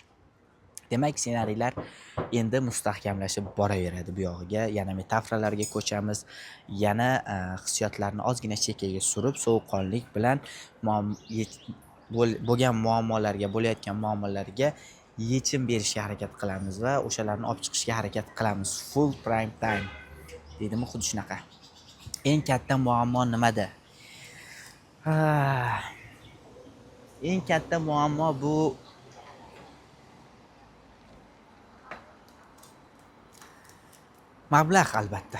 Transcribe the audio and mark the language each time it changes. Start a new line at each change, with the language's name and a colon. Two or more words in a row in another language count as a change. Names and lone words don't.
Uzbek: Demak, ssenariylar endi mustahkamlashib boraveradi bu yog'iga. Yana metaforalarga ko'chamiz, yana hissiyotlarni ozgina chekkaga surib, sovuqqonlik bilan bo'layotgan muammolarga yechim berishga harakat qilamiz va o'shalarni olib chiqishga harakat qilamiz.
English: Full prime time
Uzbek: deydimi, xuddi shunaqa. Eng katta muammo nimada? Eng katta muammo bu mablag', albatta.